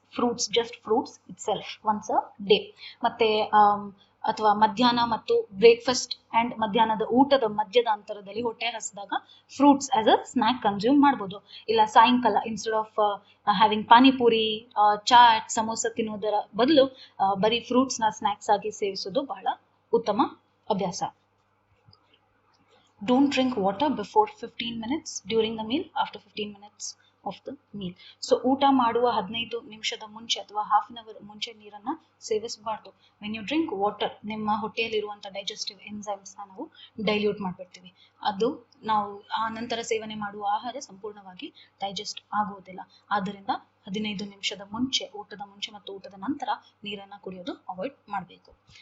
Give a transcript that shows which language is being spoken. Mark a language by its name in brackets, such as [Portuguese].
[English] Fruits, just fruits itself once a day. [Kannada] ಮತ್ತೆ ಅಥವಾ ಮಧ್ಯಾಹ್ನ ಮತ್ತು ಬ್ರೇಕ್ಫಾಸ್ಟ್ ಅಂಡ್ ಮಧ್ಯಾಹ್ನದ ಊಟದ ಮಧ್ಯದ ಅಂತರದಲ್ಲಿ ಹೊಟ್ಟೆ ಹಸಿದಾಗ [English] fruits as a snack [Kannada] consume ಮಾಡ್ಬೋದು. ಇಲ್ಲ ಸಾಯಂಕಾಲ [English] instead of having [Kannada] panipuri, chat, samosa ತಿನ್ನೋದರ ಬದಲು ಬರೀ ಫ್ರೂಟ್ಸ್ನ ಸ್ನಾಕ್ಸ್ ಆಗಿ ಸೇವಿಸೋದು ಬಹಳ ಉತ್ತಮ ಅಭ್ಯಾಸ. [English] Don't drink water before 15 minutes during the meal, after 15 minutes of the meal. [Kannada] So ಊಟ ಮಾಡುವ 15 ನಿಮಿಷದ ಮುಂಚೆ ಅಥವಾ [English] half an hour [Kannada] ಮುಂಚೆ ನೀರನ್ನ ಸೇವಿಸಬಾರ್ದು. [English] when you drink water, [Kannada] ನಿಮ್ಮ ಹೊಟ್ಟೆಯಲ್ಲಿರುವಂಥ ಡೈಜೆಸ್ಟಿವ್ ಎನ್ಸೈಮ್ಸ್ನ ನಾವು ಡೈಲ್ಯೂಟ್ ಮಾಡಿಬಿಡ್ತೀವಿ. ಅದು ನಾವು ಆ ನಂತರ ಸೇವನೆ ಮಾಡುವ ಆಹಾರ ಸಂಪೂರ್ಣವಾಗಿ ಡೈಜೆಸ್ಟ್ ಆಗುವುದಿಲ್ಲ. ಆದ್ದರಿಂದ 15 ನಿಮಿಷದ ಮುಂಚೆ, ಊಟದ ಮುಂಚೆ ಮತ್ತು ಊಟದ ನಂತರ ನೀರನ್ನು ಕುಡಿಯೋದು ಅವಾಯ್ಡ್ ಮಾಡಬೇಕು.